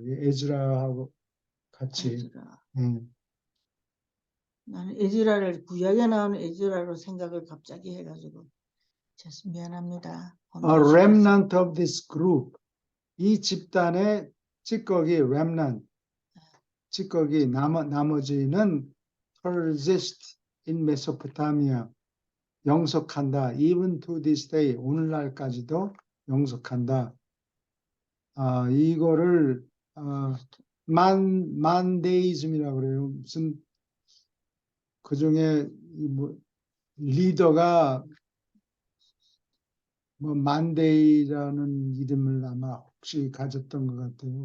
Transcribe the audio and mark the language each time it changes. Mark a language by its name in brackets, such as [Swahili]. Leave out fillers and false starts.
[Korean] 이 에즈라하고 같이. 에즈라. 음. 나는 에즈라를 구약에 나오는 에즈라로 생각을 갑자기 해가지고 미안합니다. [English] A remnant of this group. [Korean] 이 집단의 찌꺼기 remnant. 찌꺼기 나머지는 [English] persist in Mesopotamia. [Korean] 영속한다. [English] Even to this day. [Korean] 오늘날까지도 영속한다. 이거를 만데이즘이라고 그래요. 무슨 그중에 뭐 리더가 뭐 만데이라는 이름을 아마 혹시 가졌던 것 같아요.